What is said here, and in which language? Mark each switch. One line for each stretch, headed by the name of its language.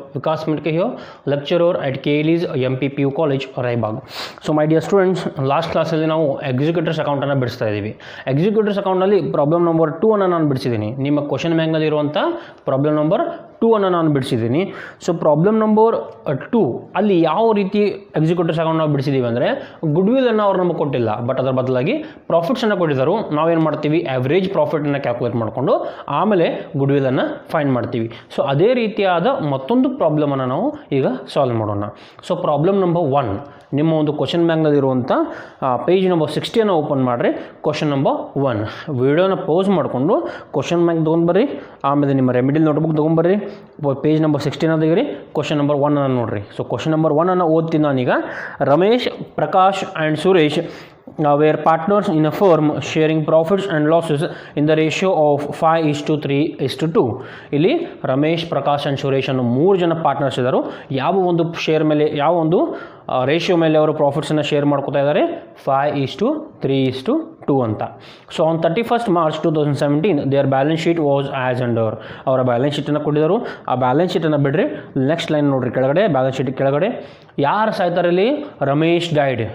English: Vikas Mitke here, lecturer at KLE's MPPU College, Raibag. So my dear students, last class
Kannada: ಅಲ್ಲಿ ನಾವು executives account ಅನ್ನು ಬಿಡಿಸ್ತಾ ಇದ್ದೀವಿ. Executives ಅಕೌಂಟಲ್ಲಿ problem number 2 ಅನ್ನು ನಾನು ಬಿಡಿಸಿದ್ದೀನಿ. ನಿಮ್ಮ ಕ್ವಶನ್ ಬ್ಯಾಂಕ್ನಲ್ಲಿ ಇರುವಂಥ ಪ್ರಾಬ್ಲಮ್ ನಂಬರ್ 2 ಅನ್ನು ನಾನು ಬಿಡಿಸಿದ್ದೀನಿ. ಸೊ ಪ್ರಾಬ್ಲಮ್ ನಂಬರ್ 2 ಅಲ್ಲಿ ಯಾವ ರೀತಿ ಎಕ್ಸಿಕ್ಯೂಟಿವ್ಸ್ ಅಕೌಂಟ್ ನಾವು ಬಿಡಿಸಿದ್ದೀವಿ ಅಂದರೆ ಗುಡ್ವಿಲ್ ಅನ್ನು ಅವ್ರು ನಮಗೆ ಕೊಟ್ಟಿಲ್ಲ, ಬಟ್ ಅದರ ಬದಲಾಗಿ ಪ್ರಾಫಿಟ್ಸನ್ನು ಕೊಟ್ಟಿದ್ದರು. ನಾವೇನು ಮಾಡ್ತೀವಿ, ಆವ್ರೇಜ್ ಪ್ರಾಫಿಟನ್ನು ಕ್ಯಾಲ್ಕುಲೇಟ್ ಮಾಡಿಕೊಂಡು ಆಮೇಲೆ ಗುಡ್ವಿಲ್ ಅನ್ನು ಫೈಂಡ್ ಮಾಡ್ತೀವಿ. ಸೊ ಅದೇ ರೀತಿಯಾದ ಮತ್ತೊಂದು ಪ್ರಾಬ್ಲಮನ್ನು ನಾವು ಈಗ ಸಾಲ್ವ್ ಮಾಡೋಣ. ಸೊ ಪ್ರಾಬ್ಲಮ್ ನಂಬರ್ 1 ನಿಮ್ಮ ಒಂದು ಕ್ವಶನ್ ಬ್ಯಾಂಕ್ನಲ್ಲಿರುವಂಥ ಪೇಜ್ ನಂಬರ್ 60 ಓಪನ್ ಮಾಡಿರಿ. ಕ್ವಶನ್ ನಂಬರ್ 1 ವಿಡಿಯೋನ ಪೌಸ್ ಮಾಡಿಕೊಂಡು ಕ್ವಶನ್ ಬ್ಯಾಂಕ್ ತೊಗೊಂಡ್ಬರ್ರಿ, ಆಮೇಲೆ ನಿಮ್ಮ ರೆಮಿಡಿಯಲ್ ನೋಟ್ಬುಕ್ ತೊಗೊಂಡ್ಬರ್ರಿ, ಪೇಜ್ ನಂಬರ್ 16 ತೆಗಿರಿ, ಕ್ವಶನ್ ನಂಬರ್ 1 ಅನ್ನು ನೋಡಿರಿ. ಸೊ ಕ್ವಶನ್ ನಂಬರ್ 1 ಅನ್ನು ಓದ್ತೀನಿ ನಾನೀಗ.
English: Ramesh, Prakash and Suresh were partners in a firm sharing profits and losses in the ratio of 5:3:2.
Kannada: ಇಲ್ಲಿ ರಮೇಶ್, ಪ್ರಕಾಶ್ ಆ್ಯಂಡ್ ಸುರೇಶ್ ಅನ್ನೋ 3 ಜನ ಪಾರ್ಟ್ನರ್ಸ್ ಇದ್ದರು. ಯಾವ ಒಂದು ಶೇರ್ ಮೇಲೆ, ಯಾವ ಒಂದು ರೇಷಿಯೋ ಮೇಲೆ ಅವರು ಪ್ರಾಫಿಟ್ಸನ್ನು ಶೇರ್ ಮಾಡ್ಕೋತಾ ಇದ್ದಾರೆ, 5:3:2 ಅಂತ.
English: So on 31st March 2017 there balance sheet was as under.
Kannada: ಅವರ ಬ್ಯಾಲೆನ್ಸ್ ಶೀಟನ್ನು ಕೊಟ್ಟಿದ್ದರು. ಆ ಬ್ಯಾಲೆನ್ಸ್ ಶೀಟನ್ನು ಬಿಡ್ರಿ, ನೆಕ್ಸ್ಟ್ ಲೈನ್ ನೋಡಿರಿ ಕೆಳಗಡೆ, ಬ್ಯಾಲೆನ್ಸ್ ಶೀಟ್ ಕೆಳಗಡೆ ಯಾರು ಸಾಯ್ತಾರೆ ಇಲ್ಲಿ, ರಮೇಶ್ ಡೈಡ್.